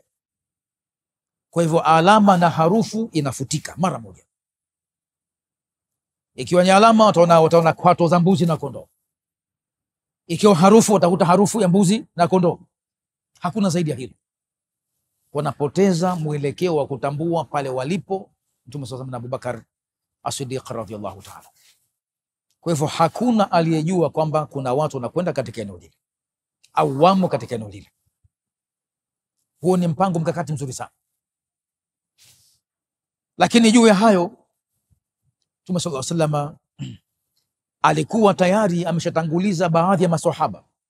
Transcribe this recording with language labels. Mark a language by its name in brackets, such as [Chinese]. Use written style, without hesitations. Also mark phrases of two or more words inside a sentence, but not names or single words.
[Swahili] Kwa hivyo alama na harufu inafutika mara moja. Ikiwa ni alama wataona kwato za mbuzi na kondoo, ikiwa harufu watakuta harufu ya mbuzi na kondoo. Hakuna zaidi ya hilo. wanapoteza mwelekeo wa kutambua pale walipo Mtume [Arabic] صلى الله عليه وسلم [Swahili] na Abubakar As-Siddiq [Arabic] رضي الله تعالى. [Swahili] Kwa hivyo hakuna aliyejua kwamba kuna watu wanakwenda katika eneo lile au wamo katika eneo lile. Huo ni mpango mkakati mzuri sana. Lakini juu ya hayo Mtume [Arabic] صلى الله عليه وسلم [Swahili] alikuwa tayari ameshatanguliza baadhi ya maswahaba.